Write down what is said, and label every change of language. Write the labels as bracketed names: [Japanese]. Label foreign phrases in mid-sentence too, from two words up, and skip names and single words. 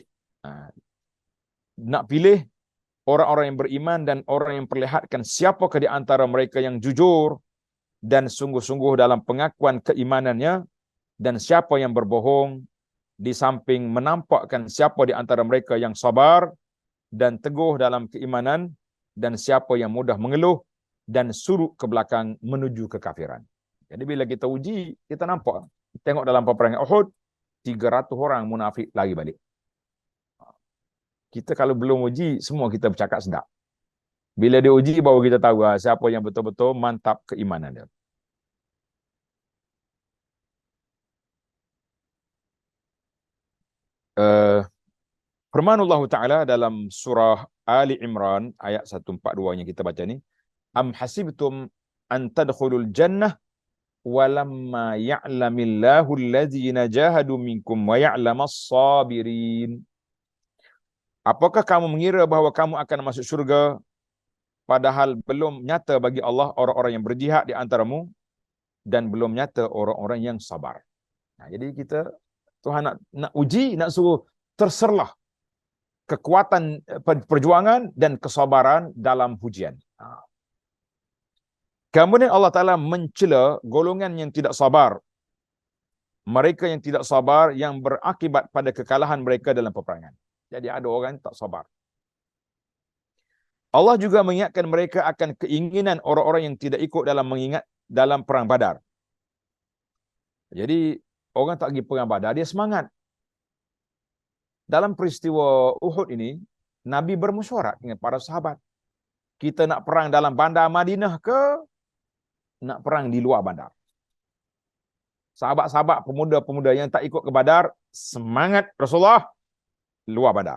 [Malay] Nak pilih orang-orang yang beriman dan orang yang perlihatkan siapakah di antara mereka yang jujur dan sungguh-sungguh dalam pengakuan keimanannya, dan siapa yang berbohong, di samping menampakkan siapa di antara mereka yang sabar dan teguh dalam keimanan, dan siapa yang mudah mengeluh dan surut ke belakang menuju kekafiran. Jadi bila kita uji, kita nampak. Tengok dalam peperangan Uhud, 300 orang munafik lari balik. Kita kalau belum uji, semua kita bercakap sedap. Bila dia uji, baru kita tahu siapa yang betul-betul mantap keimanan dia. Firman Allah Ta'ala dalam surah Ali Imran ayat 142 yang kita baca ni, [Arabic] أم حسبتم أن تدخلوا الجنة ولما يعلم الله الذين جاهدوا منكم ويعلم الصابرين. [Malay] Apakah kamu mengira bahawa kamu akan masuk syurga padahal belum nyata bagi Allah orang-orang yang berjihad di antaramu dan belum nyata orang-orang yang sabar. Nah, jadi kita Tuhan nak uji, nak suruh terserlah kekuatan perjuangan dan kesabaran dalam ujian. Kemudian Allah Ta'ala mencela golongan yang tidak sabar. Mereka yang tidak sabar yang berakibat pada kekalahan mereka dalam peperangan. Jadi ada orang yang tak sabar. Allah juga mengingatkan mereka akan keinginan orang-orang yang tidak ikut dalam perang Badar. Jadi orang tak pergi perang Badar, dia semangat. Dalam peristiwa Uhud ini, Nabi bermesyuarat dengan para sahabat. Kita nak perang dalam bandar Madinah ke nak perang di luar bandar? Sahabat-sahabat, pemuda-pemuda yang tak ikut ke Badar, semangat Rasulullah, luar bandar.